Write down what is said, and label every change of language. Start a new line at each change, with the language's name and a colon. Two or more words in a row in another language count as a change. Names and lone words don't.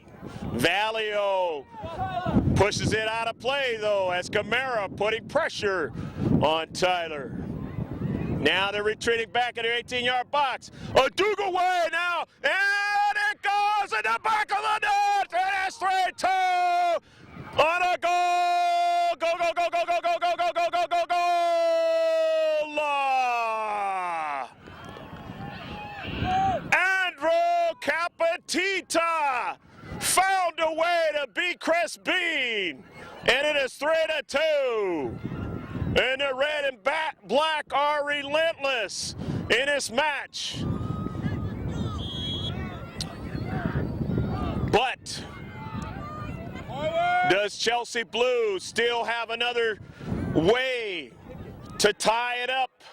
English: Valio pushes it out of play, though, as Camara putting pressure on Tyler. Now they're retreating back in their 18-yard box. A Dougal way now, and it goes in the back of the net. It is 3-2 on a goal. Go, go, go, go, go, go, go, go, go, go, go, go. Andrew Capatita found a way to beat Chris Bean, and it is 3-2. And the red and black are relentless in this match. But does Chelsea Blue still have another way to tie it up?